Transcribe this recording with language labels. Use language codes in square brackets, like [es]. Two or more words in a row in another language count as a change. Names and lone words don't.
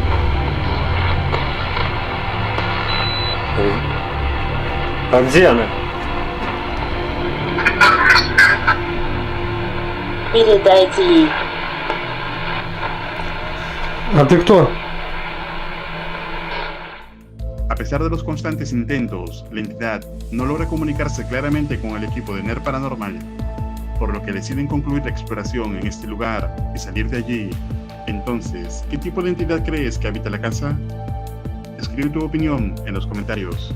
[ru] А где она? Передайте ей. А ты кто? [es] pesar de los constantes intentos, la entidad no logra comunicarse claramente con el equipo de NERD Paranormal, por lo que deciden concluir la exploración en este lugar y salir de allí. Entonces, ¿qué tipo de entidad crees que habita la casa? Escribe tu opinión en los comentarios.